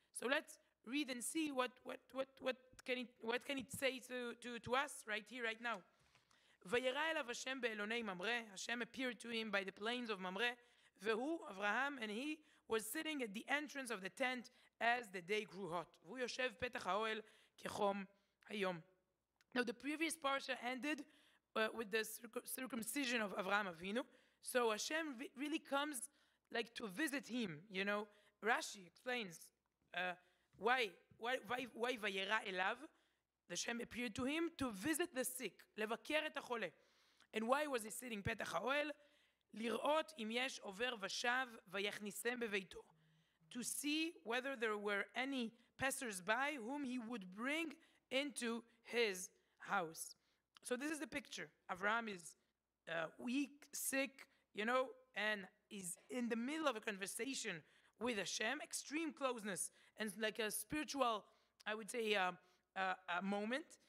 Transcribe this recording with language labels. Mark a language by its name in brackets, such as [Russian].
[English] So let's read and see what can it say to us right here, right now. [Hebrew] וירא אליו השם באלוני ממרא, [English] Hashem appeared to him by the plains of ממרא, [Hebrew] והוא, אברהם, [English] and he was sitting at the entrance of the tent as the day grew hot. [Hebrew] והוא יושב פתח האוהל כחום היום. [English] Now the previous parsha ended with the circumcision of Avraham Avinu. So Hashem really comes like to visit him, you know. Rashi explains why Vayera elav, the Hashem appeared to him to visit the sick, [Hebrew] לבקר את החולה. [English] And why was he sitting פתח האוהל? [Hebrew] לראות אם יש עובר ושב ויכניסם בביתו. [English] To see whether there were any passers-by whom he would bring into his house. So this is the picture. Avraham is weak, sick, you know, and is in the middle of a conversation with Hashem, extreme closeness, and like a spiritual, I would say, a moment.